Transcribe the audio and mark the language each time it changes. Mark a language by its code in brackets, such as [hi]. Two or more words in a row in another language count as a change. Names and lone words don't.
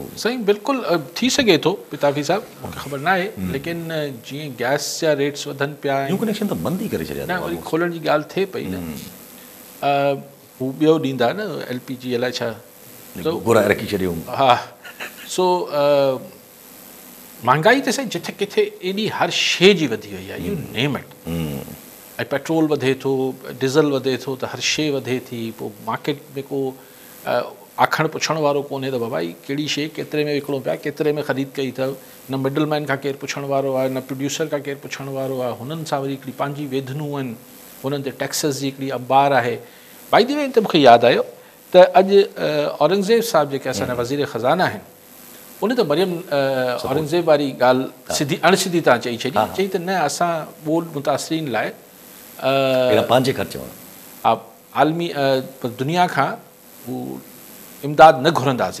[sd] साईं बिल्कुलु थी सघे थो पिताफ़ी साहब, मूंखे ख़बर न आहे, लेकिन जीअं गैस जा रेट्स वधनि पिया [en] new connection [sd] त बंदि ई करे छॾिया न, वरी खोलण जी ॻाल्हि थिए पई न, हू ॿियो ॾींदा न LPG अलाए छा घुराए रखी छॾियो। हा, सो महांगाई त साईं जिथे किथे एॾी हर शइ जी वधी वई आहे, [en] You name it. [sd] ऐं पेट्रोल वधे थो, डीज़ल वधे थो, त हर शइ वधे थी। पोइ मार्केट में को आखण पुछण वारो कोन्हे त बाबा ही कहिड़ी शइ केतिरे में विकिणो पिया, केतिरे में ख़रीद कई अथव। न मिडल मैन खां केरु पुछण वारो आहे, न प्रोड्यूसर खां केरु पुछण वारो आहे। हुननि सां वरी हिकिड़ी पंहिंजी वेधनूं आहिनि, हुननि ते टैक्सिस जी हिकिड़ी अबार आहे। [en] by the way [sd] त मूंखे यादि आयो त अॼु औरंगज़ेब साहब जेके असांजा वज़ीर ख़ज़ाना आहिनि, उन त मरियम औरंगज़ेब वारी ॻाल्हि सिधी अणसिधी तव्हां चई छॾी, चई त न असां ॿोल मुतासिरीन लाइ पंहिंजे ख़र्च आलमी दुनिया खां हू इमदाद न घुरंदासीं।